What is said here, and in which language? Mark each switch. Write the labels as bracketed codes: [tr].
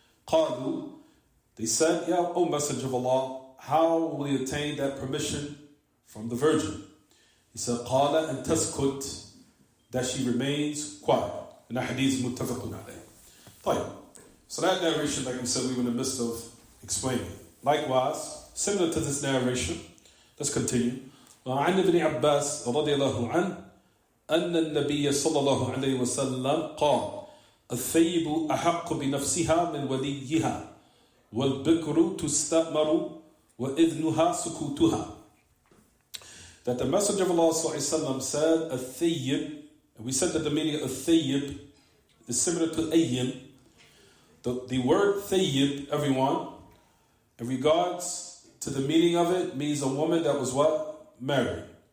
[ar] قالوا, [en] they said, Ya, O Messenger of Allah, how will we attain that permission from the virgin? He said, [ar] قال أن تسكت, [en] that she remains quiet. And that hadith is muttafaqun alayh. So that narration, like we said, we were in the midst of explaining. Likewise, similar to this narration, let's continue. [ar] وعن ابن عباس رضي الله عنه أن النبي صلى الله عليه وسلم قال الثيب أحق بنفسها من وليها والبكر تستأمر وإذنها سكوتها. [en] That the Messenger of Allah ﷺ said, الثيب, and we said that the meaning of thayyib is similar to ayyim. The word thayyib, everyone, in regards to the meaning of it, means a woman that was what? Married.